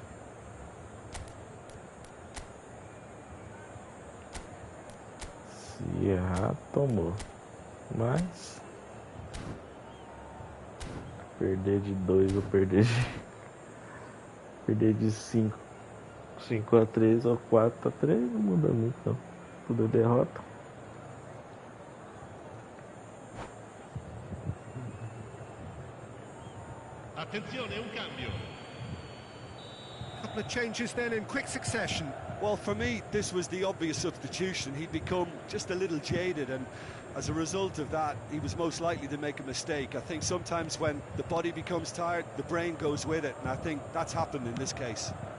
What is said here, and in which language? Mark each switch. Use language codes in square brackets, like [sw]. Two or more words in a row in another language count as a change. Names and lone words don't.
[pt] Se errar, tomou. Mas perder de 2 ou perder de 5 a 3 ou 4 a 3 não muda muito não. Tudo é derrota. [it] Attenzione, un cambio. [en] Couple of changes then in quick succession. Well, for me, this was the obvious substitution. He'd become just a little jaded, and as a result of that, he was most likely to make a mistake. I think sometimes when the body becomes tired, the brain goes with it, and I think that's happened in this case.